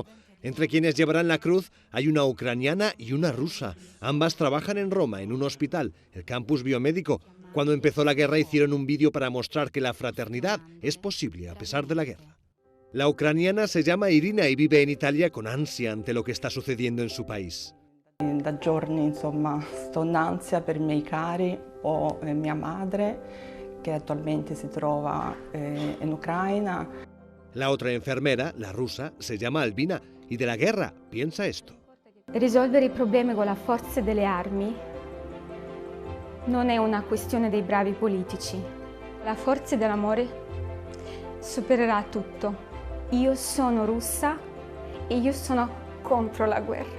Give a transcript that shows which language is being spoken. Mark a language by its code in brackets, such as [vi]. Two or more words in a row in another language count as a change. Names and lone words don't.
[es] Entre quienes llevarán la cruz hay una ucraniana y una rusa. Ambas trabajan en Roma, en un hospital, el campus biomédico. Cuando empezó la guerra hicieron un vídeo para mostrar que la fraternidad es posible a pesar de la guerra. La ucraniana se llama Irina y vive en Italia con ansia ante lo que está sucediendo en su país. [it] Da giorni, insomma, sto in ansia per i miei cari o mia madre, che attualmente si trova in Ucraina. [es] La otra enfermera, la rusa, se llama Albina y de la guerra piensa esto. [it] Risolvere i problemi con la forza delle armi non è una questione dei bravi politici. La forza dell'amore supererà tutto. Io sono russa e io sono contro la guerra.